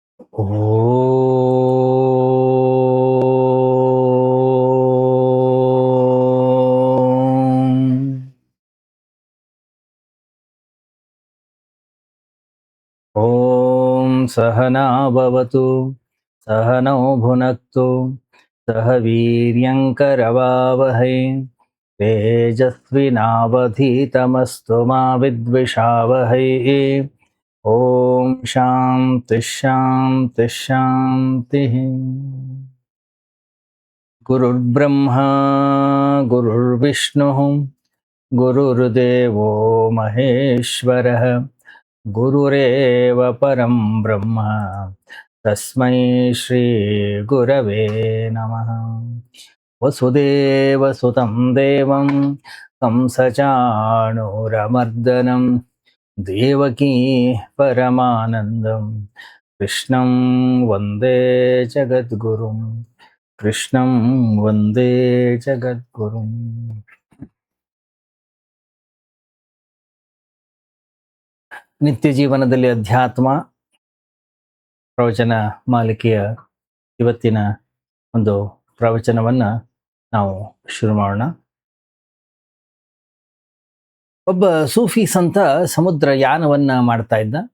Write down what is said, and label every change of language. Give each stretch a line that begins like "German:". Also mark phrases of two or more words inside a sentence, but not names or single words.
Sanskrit: ಓಂ ಸಹನಾ ಭವತು ಸಹನೌ ಭುನಕ್ತು ಸಹ ವೀರ್ಯಂಕರವಾವಹೈ ತೇಜಸ್ವಿನಾವಧೀತಮಸ್ತು ಮಾ ವಿದ್ವಿಷಾವಹೈ. ಓಂ ಶಾಂತಿ ಶಾಂತಿ ಶಾಂತಿ. ಗುರುರ್ಬ್ರಹ್ಮ ಗುರುರ್ವಿಷ್ಣು ಗುರುರ್ದೇವೋ ಮಹೇಶ್ವರಃ ಗುರುರೇವ ಪರಂ ಬ್ರಹ್ಮ ತಸ್ಮೈ ಶ್ರೀ ಗುರವೇ ನಮಃ. ವಸುದೇವಸುತಂ ದೇವಂ ಕಂಸಚಾಣೂರಮರ್ದನಂ ದೇವಕೀ ಪರಮಾನಂದಂ ಕೃಷ್ಣಂ ವಂದೇ ಜಗದ್ಗುರುಂ. ಕೃಷ್ಣಂ ವಂದೇ ಜಗದ್ಗುರುಂ.
Kannada: ನಿತ್ಯ ಜೀವನದಲ್ಲಿ ಅಧ್ಯಾತ್ಮ ಪ್ರವಚನ ಮಾಲಿಕೆಯ ಇವತ್ತಿನ ಒಂದು ಪ್ರವಚನವನ್ನ ನಾವು ಶುರು ಮಾಡೋಣ. ಒಬ್ಬ ಸೂಫಿ ಸಂತ ಸಮುದ್ರ ಯಾನವನ್ನ ಮಾಡ್ತಾ ಇದ್ದ.